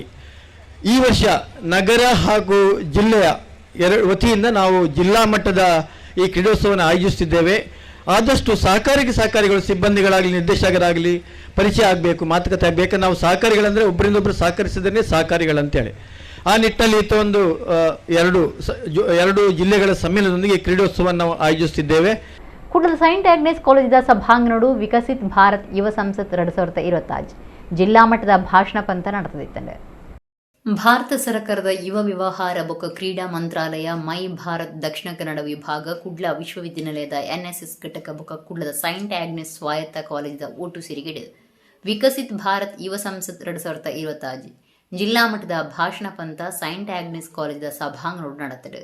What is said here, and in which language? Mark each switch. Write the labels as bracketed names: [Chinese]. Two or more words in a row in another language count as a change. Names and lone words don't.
[Kannada] ಈ ವರ್ಷ ನಗರ ಹಾಗೂ ಜಿಲ್ಲೆಯ ವತಿಯಿಂದ ನಾವು ಜಿಲ್ಲಾ ಮಟ್ಟದ ಈ ಕ್ರೀಡೋತ್ಸವವನ್ನು ಆಯೋಜಿಸುತ್ತಿದ್ದೇವೆ. ಆದಷ್ಟು ಸಹಕಾರಿಗಳು ಸಿಬ್ಬಂದಿಗಳಾಗಲಿ ನಿರ್ದೇಶಕರಾಗಲಿ ಪರಿಚಯ ಆಗಬೇಕು, ಮಾತುಕತೆ ಆಗಬೇಕು. ನಾವು ಸಹಕಾರಿಗಳಂದರೆ ಒಬ್ಬರಿಂದೊಬ್ಬರು ಸಹಕರಿಸಿದ್ರೆ ಸಹಕಾರಿಗಳಂತೇಳಿ ಆ ನಿಟ್ಟಲ್ಲಿ ಒಂದು ಎರಡು ಜಿಲ್ಲೆಗಳ ಸಮ್ಮೇಳನದೊಂದಿಗೆ ಕ್ರೀಡೋತ್ಸವವನ್ನು ನಾವು ಆಯೋಜಿಸುತ್ತಿದ್ದೇವೆ. [Tulu] ಕುಡ್ಲದ ಸೈಂಟ್ ಆಗ್ನೆಸ್ ಕಾಲೇಜಿದ ಸಭಾಂಗಣಡು ವಿಕಸಿತ್ ಭಾರತ್ ಯುವ ಸಂಸತ್ 2025 ಜಿಲ್ಲಾ ಮಟ್ಟದ ಭಾಷಣ ಪಂಥ ನಡೆದಿತ್ತಂಡೆ. ಭಾರತ ಸರ್ಕಾರದ ಯುವ ವ್ಯವಹಾರ ಬೊಕ್ಕ ಕ್ರೀಡಾ ಮಂತ್ರಾಲಯ ಮೈ ಭಾರತ್ ದಕ್ಷಿಣ ಕನ್ನಡ ವಿಭಾಗ ಕುಡ್ಲ ವಿಶ್ವವಿದ್ಯಾನಿಲಯದ NSS ಘಟಕ ಬೊಕ್ಕ ಕುಡ್ಲದ ಸೈಂಟ್ ಆಗ್ನೆಸ್ ಸ್ವಾಯತ್ತ ಕಾಲೇಜಿದ ಒಟ್ಟು ಸೇರಿಗೆಡೆ ವಿಕಸಿತ್ ಭಾರತ್ ಯುವ ಸಂಸತ್ 2025 ಜಿಲ್ಲಾ ಮಟ್ಟದ ಭಾಷಣ ಪಂಥ ಸೈಂಟ್ ಆಗ್ನೆಸ್ ಕಾಲೇಜಿದ ಸಭಾಂಗಣಡು ನಡೆದಿದೆ.